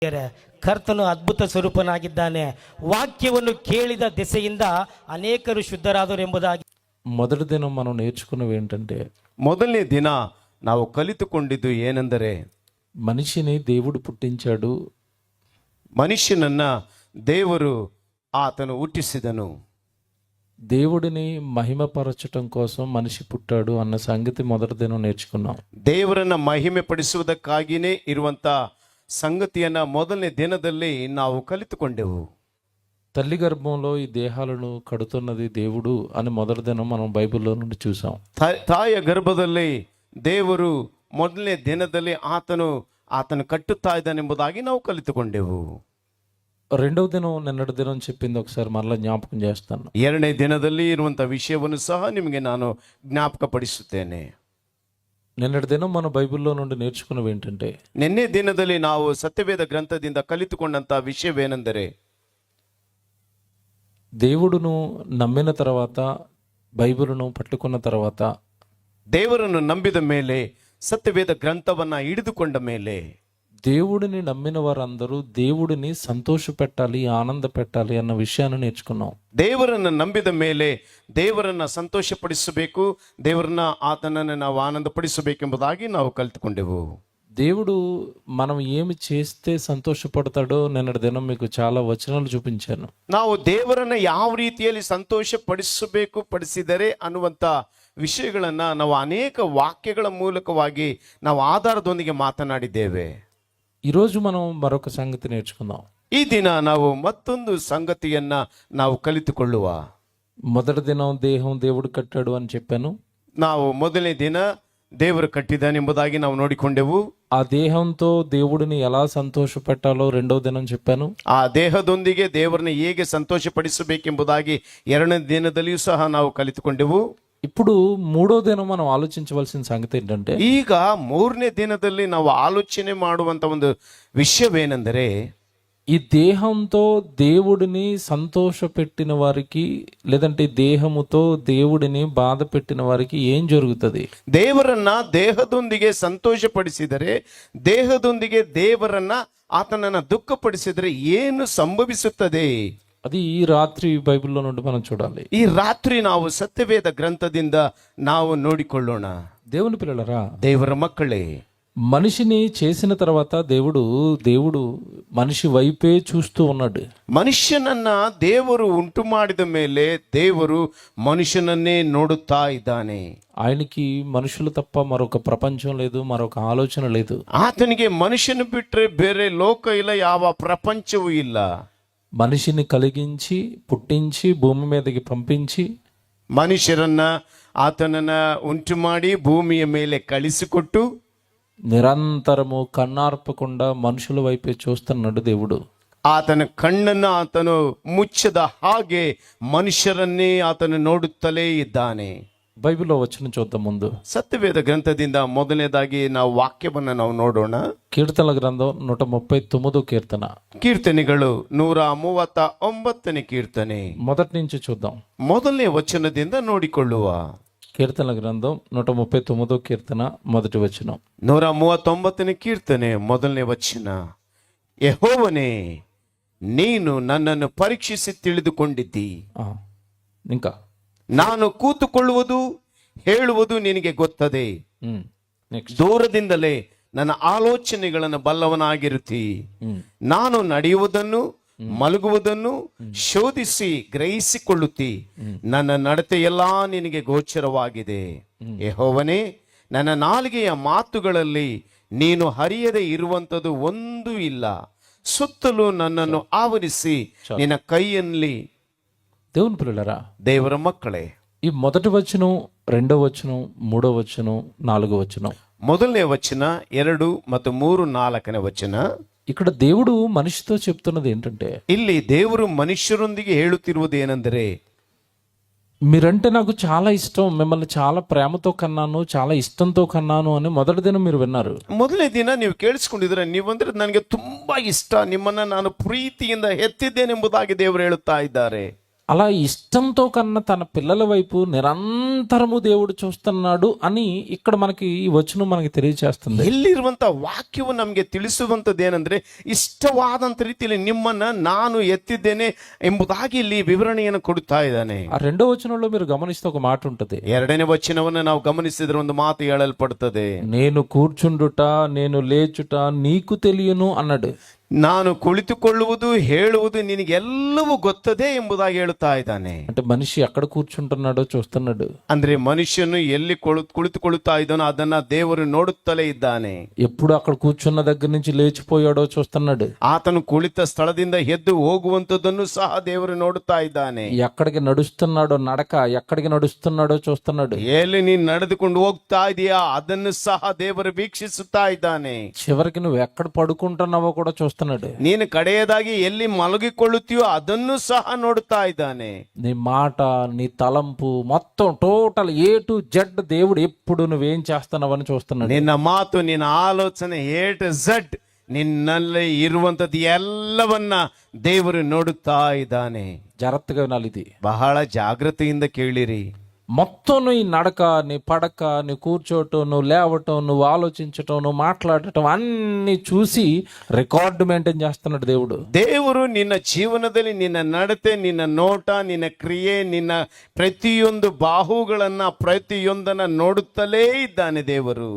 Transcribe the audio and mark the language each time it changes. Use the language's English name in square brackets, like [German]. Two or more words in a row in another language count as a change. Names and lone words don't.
[Kannada] ಕರ್ತನು ಅದ್ಭುತ ಸ್ವರೂಪನಾಗಿದ್ದಾನೆ. ವಾಕ್ಯವನ್ನು ಕೇಳಿದ ದೆಸೆಯಿಂದ ಅನೇಕರು ಶುದ್ಧರಾದರು ಎಂಬುದಾಗಿ [Telugu] మొదటి దినం మనం నేర్చుకున్నవి ఏంటంటే, [Kannada] ಮೊದಲನೇ ದಿನ ನಾವು ಕಲಿತುಕೊಂಡಿದ್ದು ಏನೆಂದರೆ, [Telugu] మనిషిని దేవుడు పుట్టించాడు, [Kannada] ಮನುಷ್ಯನನ್ನ ದೇವರು ಆತನು ಹುಟ್ಟಿಸಿದನು. [Telugu] దేవుడిని మహిమపరచటం కోసం మనిషి పుట్టాడు అన్న సంగతి మొదటి దినం నేర్చుకున్నాం. [Kannada] ದೇವರನ್ನ ಮಹಿಮೆ ಪಡಿಸುವುದಕ್ಕಾಗಿಯೇ ಇರುವಂತ ಸಂಗತಿಯನ್ನ ಮೊದಲನೇ ದಿನದಲ್ಲಿ ನಾವು ಕಲಿತುಕೊಂಡೆವು. [Telugu] తల్లి గర్భంలో ఈ దేహాలను కడుతున్నది దేవుడు అని మొదటి దినం మనం బైబిల్లో నుండి చూసాం. [Kannada] ತಾಯಿಯ ಗರ್ಭದಲ್ಲಿ ದೇವರು ಮೊದಲನೇ ದಿನದಲ್ಲಿ ಆತನು ಕಟ್ಟುತ್ತಾ ಇದ್ದಾನೆಂಬುದಾಗಿ ನಾವು ಕಲಿತುಕೊಂಡೆವು. [Telugu] రెండవ దినం నిన్నటి దినం చెప్పింది ఒకసారి మరలా జ్ఞాపకం చేస్తాను. [Kannada] ಎರಡನೇ ದಿನದಲ್ಲಿ ಇರುವಂತ ವಿಷಯವನ್ನು ಸಹ ನಿಮಗೆ ನಾನು ಜ್ಞಾಪಕ ಪಡಿಸುತ್ತೇನೆ. [Telugu] నిన్నటి దినం మన బైబిల్లో నుండి నేర్చుకున్నవి ఏంటంటే, [Kannada] ನಿನ್ನೆ ದಿನದಲ್ಲಿ ನಾವು ಸತ್ಯವೇದ ಗ್ರಂಥದಿಂದ ಕಲಿತುಕೊಂಡಂತ ವಿಷಯವೇನೆಂದರೆ, [Telugu] దేవుడును నమ్మిన తర్వాత, బైబిలును పట్టుకున్న తర్వాత, [Kannada] ದೇವರನ್ನು ನಂಬಿದ ಮೇಲೆ, ಸತ್ಯವೇದ ಗ್ರಂಥವನ್ನ ಹಿಡಿದುಕೊಂಡ ಮೇಲೆ, [Telugu] దేవుడిని నమ్మిన వారందరూ దేవుడిని సంతోష పెట్టాలి, ఆనంద పెట్టాలి అన్న విషయాన్ని నేర్చుకున్నాం. [Kannada] ದೇವರನ್ನು ನಂಬಿದ ಮೇಲೆ ದೇವರನ್ನ ಸಂತೋಷಪಡಿಸಬೇಕು, ದೇವರನ್ನ ಆತನನ್ನು ನಾವು ಆನಂದ ಪಡಿಸಬೇಕೆಂಬುದಾಗಿ ನಾವು ಕಲಿತುಕೊಂಡೆವು. [Telugu] దేవుడు మనం ఏమి చేస్తే సంతోషపడతాడో నిన్నటి దినం మీకు చాలా వచనాలు చూపించాను. [Kannada] ನಾವು ದೇವರನ್ನ ಯಾವ ರೀತಿಯಲ್ಲಿ ಸಂತೋಷ ಪಡಿಸಿದರೆ ಅನ್ನುವಂತ ವಿಷಯಗಳನ್ನ ನಾವು ಅನೇಕ ವಾಕ್ಯಗಳ ಮೂಲಕವಾಗಿ ನಾವು ಆಧಾರದೊಂದಿಗೆ ಮಾತನಾಡಿದ್ದೇವೆ. [Telugu] ఈరోజు మనం మరొక సంగతి నేర్చుకుందాం. [Kannada] ಈ ದಿನ ನಾವು ಮತ್ತೊಂದು ಸಂಗತಿಯನ್ನ ನಾವು ಕಲಿತುಕೊಳ್ಳುವ. [Telugu] మొదటి దినం దేహం దేవుడు కట్టాడు అని చెప్పాను. [Kannada] ನಾವು ಮೊದಲನೇ ದಿನ ದೇವರು ಕಟ್ಟಿದ್ದಾನೆಂಬುದಾಗಿ ನಾವು ನೋಡಿಕೊಂಡೆವು. [Telugu] ఆ దేహంతో దేవుడిని ఎలా సంతోష పెట్టాలో రెండవ దినం చెప్పాను. [Kannada] ಆ ದೇಹದೊಂದಿಗೆ ದೇವರನ್ನ ಹೇಗೆ ಸಂತೋಷ ಪಡಿಸಬೇಕೆಂಬುದಾಗಿ ಎರಡನೇ ದಿನದಲ್ಲಿಯೂ ಸಹ ನಾವು ಕಲಿತುಕೊಂಡೆವು. [Telugu] ఇప్పుడు మూడో దినం మనం ఆలోచించవలసిన సంగతి ఏంటంటే, [Kannada] ಈಗ ಮೂರನೇ ದಿನದಲ್ಲಿ ನಾವು ಆಲೋಚನೆ ಮಾಡುವಂತ ಒಂದು ವಿಷಯವೇನೆಂದರೆ, [Telugu] ఈ దేహంతో దేవుడిని సంతోష పెట్టిన వారికి, లేదంటే దేహముతో దేవుడిని బాధ పెట్టిన వారికి ఏం జరుగుతుంది? [Kannada] ದೇವರನ್ನ ದೇಹದೊಂದಿಗೆ ಸಂತೋಷಪಡಿಸಿದರೆ, ದೇಹದೊಂದಿಗೆ ದೇವರನ್ನ ಆತನನ್ನ ದುಃಖಪಡಿಸಿದರೆ ಏನು ಸಂಭವಿಸುತ್ತದೆ? [Telugu] అది ఈ రాత్రి బైబిల్లో నుండి మనం చూడాలి. [Kannada] ಈ ರಾತ್ರಿ ನಾವು ಸತ್ಯವೇದ ಗ್ರಂಥದಿಂದ ನಾವು ನೋಡಿಕೊಳ್ಳೋಣ. [Telugu] దేవుని పిల్లలరా, [Kannada] ದೇವರ ಮಕ್ಕಳೇ, [Telugu] మనిషిని చేసిన తర్వాత దేవుడు మనిషి వైపే చూస్తూ ఉన్నాడు. [Kannada] ಮನುಷ್ಯನನ್ನ ದೇವರು ಉಂಟು ಮಾಡಿದ ಮೇಲೆ ದೇವರು ಮನುಷ್ಯನನ್ನೇ ನೋಡುತ್ತಾ ಇದ್ದಾನೆ. [Telugu] ఆయనకి మనుషులు తప్ప మరొక ప్రపంచం లేదు, మరొక ఆలోచన లేదు. [Kannada] ಆತನಿಗೆ ಮನುಷ್ಯನ ಬಿಟ್ರೆ ಬೇರೆ ಲೋಕ ಇಲ್ಲ, ಯಾವ ಪ್ರಪಂಚವೂ ಇಲ್ಲ. [Telugu] మనిషిని కలిగించి, పుట్టించి, భూమి మీదకి పంపించి, [Kannada] ಮನುಷ್ಯರನ್ನ ಆತನನ್ನ ಉಂಟು ಮಾಡಿ ಭೂಮಿಯ ಮೇಲೆ ಕಳಿಸಿಕೊಟ್ಟು [Telugu] నిరంతరము కన్నార్పకుండా మనుషుల వైపే చూస్తున్నాడు దేవుడు. [Kannada] ಆತನ ಕಣ್ಣನ್ನು ಆತನು ಮುಚ್ಚದ ಹಾಗೆ ಮನುಷ್ಯರನ್ನೇ ಆತನು ನೋಡುತ್ತಲೇ ಇದ್ದಾನೆ. [Telugu] బైబిల్లో వచ్చిన చూద్దాం. ముందు [Kannada] ಸತ್ಯವೇದ ಗ್ರಂಥದಿಂದ ಮೊದಲನೇದಾಗಿ ನಾವು ವಾಕ್ಯವನ್ನ ನಾವು ನೋಡೋಣ. [Telugu] కీర్తనల గ్రంథం 139 కీర్తన, [Kannada] ಕೀರ್ತನೆಗಳು 139ನೇ ಕೀರ್ತನೆ [Telugu] మొదటి నుంచి చూద్దాం. [Kannada] ಮೊದಲನೇ ವಚನದಿಂದ ನೋಡಿಕೊಳ್ಳುವ. [Telugu] కీర్తనల గ్రంథం 139 కీర్తన మొదటి వచనం. [Kannada] 139ನೇ ಕೀರ್ತನೆ ಮೊದಲನೇ ವಚನ. ಯೆಹೋವನೇ, ನೀನು ನನ್ನನ್ನು ಪರೀಕ್ಷಿಸಿ ತಿಳಿದುಕೊಂಡಿದ್ದಿ. [Telugu] ఇంకా [Kannada] ನಾನು ಕೂತುಕೊಳ್ಳುವುದು ಹೇಳುವುದು ನಿನಗೆ ಗೊತ್ತದೆ. ದೂರದಿಂದಲೇ ನನ್ನ ಆಲೋಚನೆಗಳನ್ನು ಬಲ್ಲವನಾಗಿರುತ್ತಿ. ನಾನು ನಡೆಯುವುದನ್ನು ಮಲಗುವುದನ್ನು ಶೋಧಿಸಿ ಗ್ರಹಿಸಿಕೊಳ್ಳುತ್ತಿ. ನನ್ನ ನಡತೆ ಎಲ್ಲಾ ನಿನಗೆ ಗೋಚರವಾಗಿದೆ. ಯೆಹೋವನೇ, ನನ್ನ ನಾಲಿಗೆಯ ಮಾತುಗಳಲ್ಲಿ ನೀನು ಹರಿಯದೆ ಇರುವಂಥದ್ದು ಒಂದೂ ಇಲ್ಲ. ಸುತ್ತಲೂ ನನ್ನನ್ನು ಆವರಿಸಿ ನಿನ್ನ ಕೈಯಲ್ಲಿ. [Telugu] దేవుని పిల్లలరా, [Kannada] ದೇವರ ಮಕ್ಕಳೇ, [Telugu] ఈ మొదటి వచనం, రెండో వచనం, మూడో వచనం, నాలుగో వచనం, [Kannada] ಮೊದಲನೇ ವಚನ, 2 ಮತ್ತು 3, 4ನೇ ವಚನ. [Telugu] ఇక్కడ దేవుడు మనిషితో చెప్తున్నది ఏంటంటే, [Kannada] ಇಲ್ಲಿ ದೇವರು ಮನುಷ್ಯರೊಂದಿಗೆ ಹೇಳುತ್ತಿರುವುದು ಏನೆಂದರೆ, [Telugu] మీరంటే నాకు చాలా ఇష్టం, మిమ్మల్ని చాలా ప్రేమతో కన్నాను, చాలా ఇష్టంతో కన్నాను అని మొదటి దినం మీరు విన్నారు. [Kannada] ಮೊದಲನೇ ದಿನ ನೀವು ಕೇಳಿಸ್ಕೊಂಡಿದ್ರೆ, ನೀವಂದ್ರೆ ನನಗೆ ತುಂಬಾ ಇಷ್ಟ, ನಿಮ್ಮನ್ನ ನಾನು ಪ್ರೀತಿಯಿಂದ ಹೆತ್ತಿದ್ದೇನೆಂಬುದಾಗಿ ದೇವರು ಹೇಳುತ್ತಾ ಇದ್ದಾರೆ. [Telugu] అలా ఇష్టంతో కన్నా తన పిల్లల వైపు నిరంతరము దేవుడు చూస్తున్నాడు అని ఇక్కడ మనకి ఈ వచనం మనకి తెలియజేస్తుంది. [Kannada] ಇಲ್ಲಿರುವಂತ ವಾಕ್ಯವು ನಮಗೆ ತಿಳಿಸುವಂತದ್ದೇನೆಂದ್ರೆ ಇಷ್ಟವಾದಂತ ರೀತಿಯಲ್ಲಿ ನಿಮ್ಮನ್ನ ನಾನು ಎತ್ತಿದ್ದೇನೆ ಎಂಬುದಾಗಿ ಇಲ್ಲಿ ವಿವರಣೆಯನ್ನು ಕೊಡುತ್ತಾ ಇದ್ದಾನೆ. [Telugu] ఆ రెండో వచనంలో మీరు గమనిస్తే ఒక మాట ఉంటది. [Kannada] ಎರಡನೇ ವಚನವನ್ನು ನಾವು ಗಮನಿಸಿದ್ರೆ ಒಂದು ಮಾತು ಹೇಳಲ್ಪಡುತ್ತದೆ. [Telugu] నేను కూర్చుండుట నేను లేచుట నీకు తెలియను అన్నాడు. [Kannada] ನಾನು ಕುಳಿತುಕೊಳ್ಳುವುದು ಹೇಳುವುದು ನಿನಗೆಲ್ಲವೂ ಗೊತ್ತದೆ ಎಂಬುದಾಗಿ ಹೇಳುತ್ತಾ ಇದ್ದಾನೆ. [Telugu] అంటే మనిషి ఎక్కడ కూర్చుంటున్నాడో చూస్తున్నాడు. [Kannada] ಅಂದ್ರೆ ಮನುಷ್ಯನು ಎಲ್ಲಿ ಕುಳಿತುಕೊಳ್ಳುತ್ತಾ ಇದ್ದಾನೋ ಅದನ್ನ ದೇವರು ನೋಡುತ್ತಲೇ ಇದ್ದಾನೆ. [Telugu] ఎప్పుడు అక్కడ కూర్చున్న దగ్గర నుంచి లేచిపోయాడో చూస్తున్నాడు. [Kannada] ಆತನು ಕುಳಿತ ಸ್ಥಳದಿಂದ ಎದ್ದು ಹೋಗುವಂತದ್ದನ್ನು ಸಹ ದೇವರು ನೋಡುತ್ತಾ ಇದ್ದಾನೆ. [Telugu] ఎక్కడికి నడుస్తున్నాడో నడక ఎక్కడికి నడుస్తున్నాడో చూస్తున్నాడు. [Kannada] ಎಲ್ಲಿ ನೀನು ನಡೆದುಕೊಂಡು ಹೋಗ್ತಾ ಇದೀಯಾ ಅದನ್ನು ಸಹ ದೇವರು ವೀಕ್ಷಿಸುತ್ತಾ ಇದ್ದಾನೆ. [Telugu] చివరికి నువ్వు ఎక్కడ పడుకుంటున్నావో కూడా చూస్తున్నాడు. [Kannada] ನೀನು ಕಡೆಯದಾಗಿ ಎಲ್ಲಿ ಮಲಗಿಕೊಳ್ಳುತ್ತೀಯೋ ಅದನ್ನು ಸಹ ನೋಡುತ್ತಾ ಇದ್ದಾನೆ. [Telugu] నీ మాట నీ తలంపు మొత్తం [English] total A to Z [Telugu] దేవుడు ఎప్పుడు నువ్వేం చేస్తున్నావని చూస్తున్నాడు. [Kannada] ನಿನ್ನ ಮಾತು ನಿನ್ನ ಆಲೋಚನೆ [English] A to Z [Kannada] ನಿನ್ನಲ್ಲಿ ಇರುವಂತದ್ದು ಎಲ್ಲವನ್ನ ದೇವರು ನೋಡುತ್ತಾ ಇದ್ದಾನೆ. [Telugu] జాగ్రత్తగా వినాలి ఇది. [Kannada] ಬಹಳ ಜಾಗೃತಿಯಿಂದ ಕೇಳಿರಿ. [Telugu] మొత్తం నీ నడక నీ పడక నీ కూర్చోటం నువ్వు లేవటం నువ్వు ఆలోచించటం నువ్వు మాట్లాడటం అన్ని చూసి [English] record maintain [Telugu] చేస్తున్నాడు దేవుడు. [Kannada] ದೇವರು ನಿನ್ನ ಜೀವನದಲ್ಲಿ ನಿನ್ನ ನಡತೆ ನಿನ್ನ ನೋಟ ನಿನ್ನ ಕ್ರಿಯೆ ನಿನ್ನ ಪ್ರತಿಯೊಂದು ಬಾಹುಗಳನ್ನ ಪ್ರತಿಯೊಂದನ್ನ ನೋಡುತ್ತಲೇ ಇದ್ದಾನೆ ದೇವರು.